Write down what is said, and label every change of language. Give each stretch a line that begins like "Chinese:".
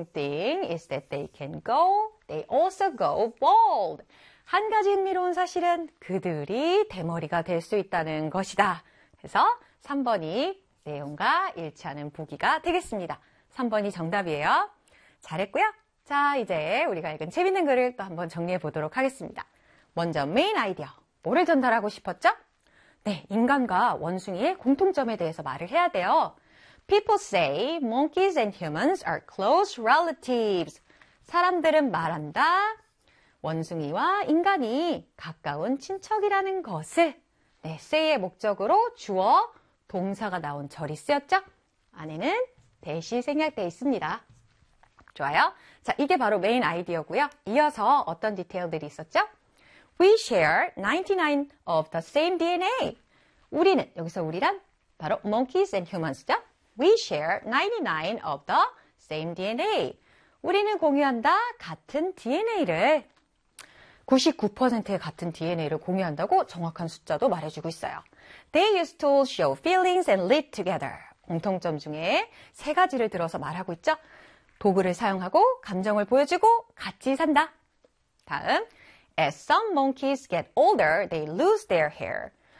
English: thing is that they can go, they also go bald.
Korean: 한 가지 흥미로운 사실은 그들이 대머리가 될수 있다는 것이다. 그래서 3번이 내용과 일치하는 보기가 되겠습니다. 3번이 정답이에요. 잘했고요. 자, 이제 우리가 읽은 재밌는 글을 또 한번 정리해 보도록 하겠습니다. 먼저 메인 아이디어. 뭐를 전달하고 싶었죠? 네, 인간과 원숭이의 공통점에 대해서 말을 해야 돼요.
English: People say monkeys and humans are close relatives.
Korean: 사람들은 말한다. 원숭이와 인간이 가까운 친척이라는 것을. 네, say의 목적으로 주어 동사가 나온 절이 쓰였죠? 안에는 대시 생략되어 있습니다. 좋아요. 자, 이게 바로 메인 아이디어고요. 이어서 어떤 디테일들이 있었죠?
English: We share 99 of the same DNA.
Korean: 우리는, 여기서 우리란 바로 monkeys and humans죠?
English: We share 99 of the same DNA.
Korean: 우리는 공유한다. 같은 DNA를. 99%의 같은 DNA를 공유한다고 정확한 숫자도 말해주고 있어요.
English: They used to show feelings and live together.
Korean: 공통점 중에 세 가지를 들어서 말하고 있죠? 도구를 사용하고 감정을 보여주고 같이 산다. 다음.
English: As some monkeys get older, they lose their hair.